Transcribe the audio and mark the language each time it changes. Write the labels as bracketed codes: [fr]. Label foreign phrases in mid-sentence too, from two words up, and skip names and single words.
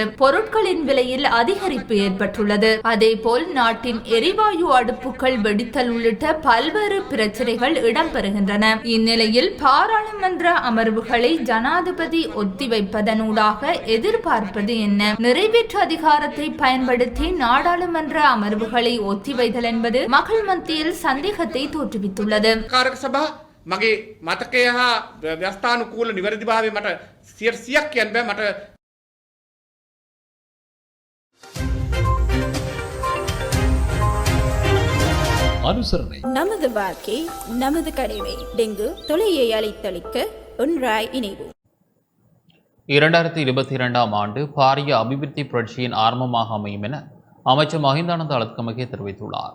[ta] பொருட்களின் விலையில் அதிகரிப்பு ஏற்பட்டுள்ளது. அதேபோல் நாட்டின் எரிவாயு அடுப்புகள் வெடித்தல் உள்ளிட்ட பல்வேறு பிரச்சனைகள் இடம்பெறுகின்றன. இந்நிலையில் பாராளுமன்ற அமர்வுகளை ஜனாதிபதி ஒத்திவைப்பதனூடாக எதிர்பார்ப்பது என்ன? நிறைவேற்று அதிகாரத்தை பயன்படுத்தி நாடாளுமன்ற அமர்வுகளை ஒத்திவைத்தல் என்பது மக்கள் மத்தியில் சந்தேகத்தை தோற்றுவித்துள்ளது. [si] මගේ මතකය හා ව්‍යවස්ථානුකූල නිවැරදිභාවය මට 100ක් කියන්න බෑ. මට [ta] அனுசரணை. நமது வாழ்க்கை நமது கடமை. டெங்கு தொலையை அழைத்தளிக்க ஒன்றாய் இணைவோம். 2022ஆம் ஆண்டு பாரிய அபிவிருத்தி புரட்சியின் ஆரம்பமாக அமையும் என அமைச்சர் மஹிந்தானந்த அழுத்கமகே தெரிவித்துள்ளார்.